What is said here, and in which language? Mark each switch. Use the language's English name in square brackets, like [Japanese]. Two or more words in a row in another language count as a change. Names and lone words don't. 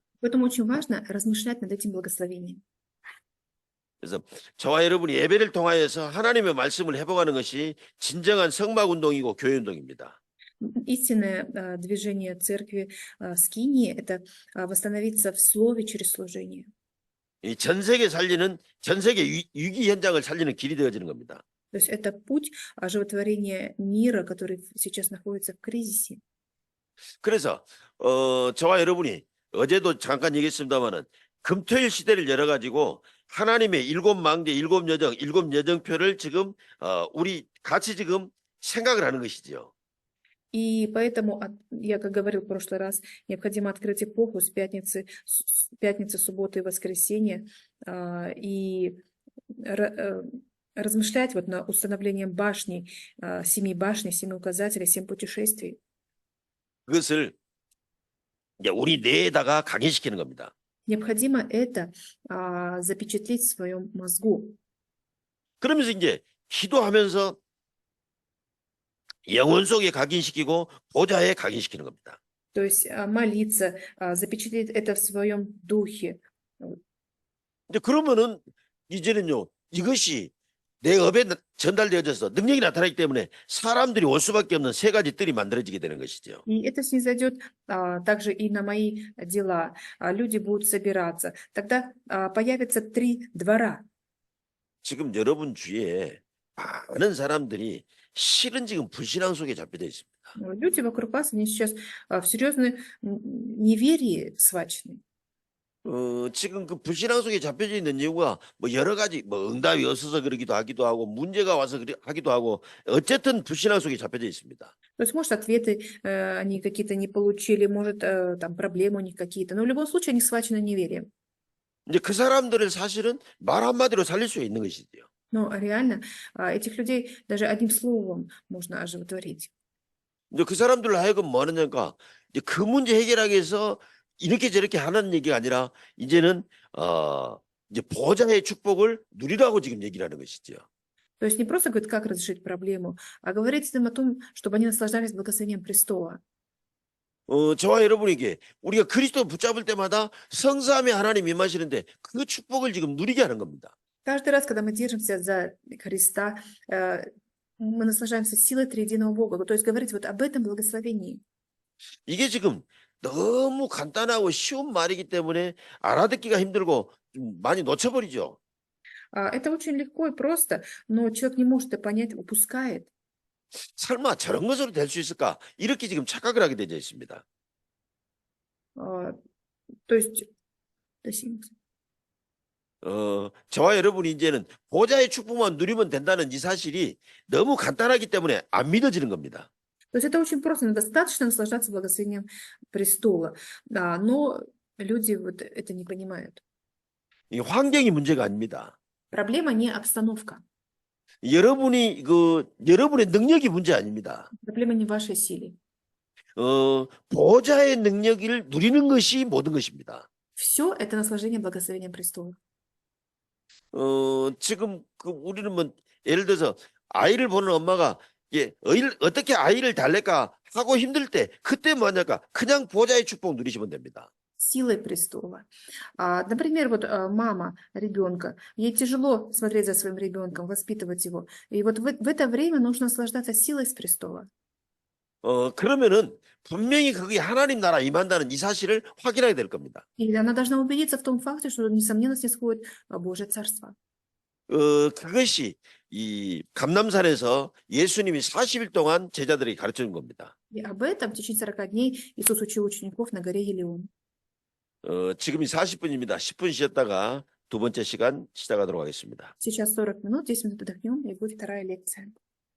[Russian] Поэтому очень важно размышлять над этим благословением. [Korean] 그래서 저와 여러분이 예배를 통하여서 하나님의 말씀을 회복하는 것이 진정한 성막 운동이고 교회 운동입니다. [Russian] Истинное движение церкви скинии – это восстановиться в слове через служение. [Korean] 이 전 세계 위기 현장을 살리는 길이 되어지는 겁니다. [Russian] То есть это путь оживотворения мира, который сейчас находится в кризисе. [Korean] 그래서 저와 여러분이 어제도 잠깐 얘기했습니다마는 금토일 시대를 열어가지고 하나님의 일곱 망대, 일곱 여정표를 지금 우리 같이 지금 생각을 하는 것이지요. [Russian] И поэтому, я, как говорил в прошлый раз, необходимо открыть эпоху с пятницы, субботы и воскресенья и размышлять вот над установлением башней, 7 башней, 7 указателей, 7 путешествий. [Korean] 그것을 이제 우리 뇌에다가 각인시키는 겁니다. [Russian] Необходимо это запечатлеть в своем мозгу. [Korean] 그러면서 이제 기도하면서 영혼 속에 각인시키고 보좌에 각인시키는 겁니다. [Russian] То есть молиться, запечатлеть это в своем духе. [Korean] 이제 그러면은 이제는요, 이것이 내 업에 전달되어져서 능력이 나타나기 때문에 사람들이 올 수밖에 없는 세 가지 뜰이 만들어지게 되는 것이죠. [Russian] И это снизойдет также и на мои дела. Люди будут собираться. Тогда появятся 3 двора. [Korean] 지금 여러분 주위에 많은 사람들이 실은 지금 불신앙 속에 잡혀져 있습니다. [Russian] Люди вокруг вас, они сейчас в серьезной неверии схвачены. [Korean] 지금 그 불신앙 속에 잡혀져 있는 이유가 뭐 여러 가지 뭐 응답이 없어서 그러기도 하기도 하고 문제가 와서 하기도 하고 어쨌든 불신앙 속에 잡혀져 있습니다. [Russian] То есть, может, ответы они какие-то не получили, может, там проблемы у них какие-то. Но в любом случае они схвачены неверием. [Korean] 이제 그 사람들을 사실은 말 한마디로 살릴 수 있는 것이지요. [Russian] Но реально этих людей даже одним словом можно оживотворить. [Korean] 이제 그 사람들로 하여금 뭐 하느냐니까 이제 그 문제 해결하기 위해서 이렇게 저렇게 하는 얘기가 아니라 이제는 이제 보좌의 축복을 누리라고 지금 얘기를 하는 것이죠. [Russian] То есть не просто говорит, как разрешить проблему, а говорит им о том, чтобы они наслаждались благословением престола. [Korean] 저와 여러분에게 우리가 그리스도 붙잡을 때마다 성삼위 하나님 임하시는데 그 축복을 지금 누리게 하는 겁니다. [Russian] Каждый раз, когда мы держимся за Христа, мы наслаждаемся силой триединого Бога. То есть говорить вот об этом благословении. [Korean] 이게 지금 너무 간단하고 쉬운 말이기 때문에 알아듣기가 힘들고 좀 많이 놓쳐버리죠. [Russian] Это очень легко и просто, но человек не может это понять, упускает. [Korean] 설마 저런 것으로 될 수 있을까? 이렇게 지금 착각을 하게 되어 있습니다. [Russian] То есть, [Korean] 저와 여러분이 이제는 보좌의 축복만 누리면 된다는 이 사실이 너무 간단하기 때문에 안 믿어지는 겁니다. [Russian] То есть это очень просто, но достаточно наслаждаться благословением престола. Но люди вот это не понимают. [Korean] 이 환경이 문제가 아닙니다. [Russian] Проблема не обстановка. [Korean] 여러분의 능력이 문제 아닙니다. [Russian] Проблема не в вашей силе. [Korean] 보좌의 능력을 누리는 것이 모든 것입니다. [Russian] Все это наслаждение благословением престола. [Korean] 지금 우리는 뭐 예를 들어서 아이를 보는 엄마가 어떻게 아이를 달랠까 하고 힘들 때 그때 뭐냐까 그냥 보좌의 축복 누리시면 됩니다. [Russian] Силой престола. Например, вот мама ребенка, ей тяжело смотреть за своим ребенком, воспитывать его. И вот в это время нужно наслаждаться силой с престола. [Korean] 그러면은 분명히 그게 하나님 나라 임한다는 이 사실을 확인하게 될 겁니다. [Russian] И она должна убедиться в том факте, что, несомненно, снисходит Божье Царство. [Korean] 그것이 이 감남산에서 예수님이 40일 동안 제자들에게 가르쳐 준 겁니다. [Russian] И об этом в течение 40 дней Иисус учил учеников на горе Елеон. [Korean] 지금이 40분입니다. 10분 쉬었다가 두 번째 시간 시작하도록 하겠습니다. [Russian] Сейчас 40 минут, 10 минут отдохнем, и будет вторая лекция.